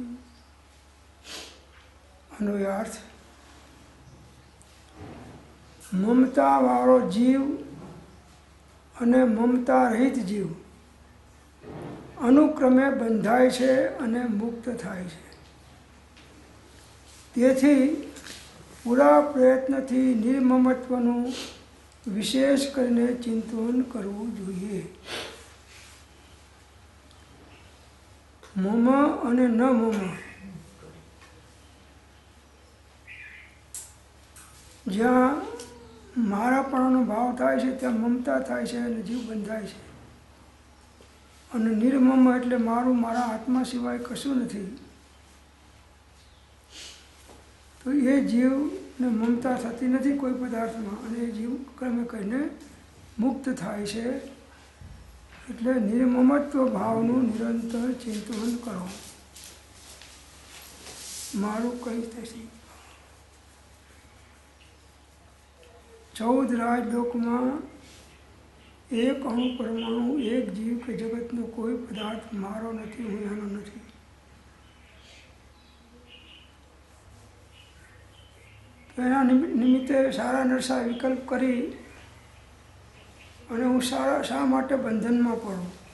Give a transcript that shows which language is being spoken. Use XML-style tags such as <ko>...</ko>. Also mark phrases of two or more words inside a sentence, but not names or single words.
<gu>અનુયાર્થ મમતા વાળો જીવ અને મમતા રહિત જીવ અનુક્રમે બંધાય છે અને મુક્ત થાય છે। તેથી પૂરા પ્રયત્નથી નિર્મમત્વનું વિશેષ કરીને ચિંતન કરવું જોઈએ। મમ અને ન મમ જ્યાં મારાપણાનો ભાવ થાય છે ત્યાં મમતા થાય છે અને જીવ બંધાય છે। અને નિર્મમ એટલે મારું મારા આત્મા સિવાય કશું નથી। તો એ જીવને મમતા થતી નથી કોઈ પદાર્થમાં અને એ જીવ ક્રમે કરીને મુક્ત થાય છે। એટલે નિર્મમત્વ ભાવનું નિરંતર ચિંતન કરો। મારું કઈ થશે। 14 રાજલોકમાં એક અણુ પરમાણુ એક જીવ કે જગતનો કોઈ પદાર્થ મારો નહીં, હું એનો નહીં। તો એના નિમિત્તે સારા નરસા વિકલ્પ કરી અને હું શા માટે</gu> <hi>बंधन में पड़ूँ।</hi>